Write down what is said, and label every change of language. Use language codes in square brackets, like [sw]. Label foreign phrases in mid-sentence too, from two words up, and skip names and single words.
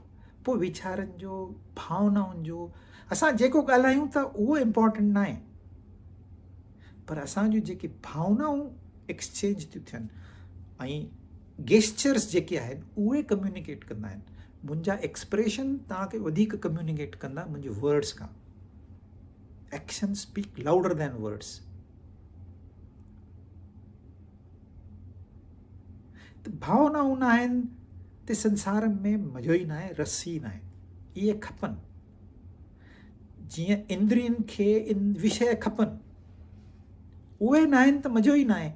[sd] पोइ वीचारनि जो, भावनाउनि जो, असां जेको ॻाल्हायूं था उहो इम्पोर्टेंट न आहे, पर असांजूं जेके भावनाऊं एक्सचेंज थियूं थियनि ऐं गेस्चर्स जेके आहिनि उहे कम्युनिकेट कंदा आहिनि। मुंहिंजा एक्सप्रेशन तव्हांखे वधीक कम्युनिकेट कंदा मुंहिंजे वर्ड्स खां। [en] Action speak louder than words. [sd] त भावनाऊं न आहिनि त संसार में मज़ो ई न आहे, रस ई न आहे। इहे खपनि। जीअं इंद्रियुनि खे विषय खपनि, उहे न आहिनि त मज़ो ई न आहे।